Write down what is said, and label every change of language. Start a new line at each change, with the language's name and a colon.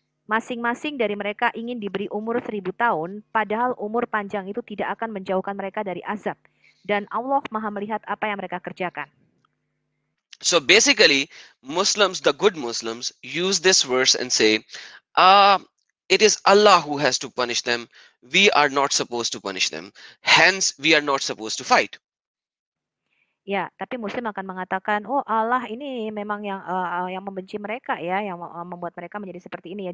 Indonesian: Masing-masing dari mereka ingin diberi umur 1000 tahun, padahal umur panjang itu tidak akan menjauhkan mereka dari azab. Dan Allah Maha melihat apa yang mereka kerjakan.
English: So basically, Muslims, the good Muslims, use this verse and say, it is Allah who has to punish them. We are not supposed to punish them. Hence, we are not supposed to fight.
Indonesian: Ya, tapi Muslim akan mengatakan, oh Allah ini memang yang membenci mereka ya, yang membuat mereka menjadi seperti ini ya.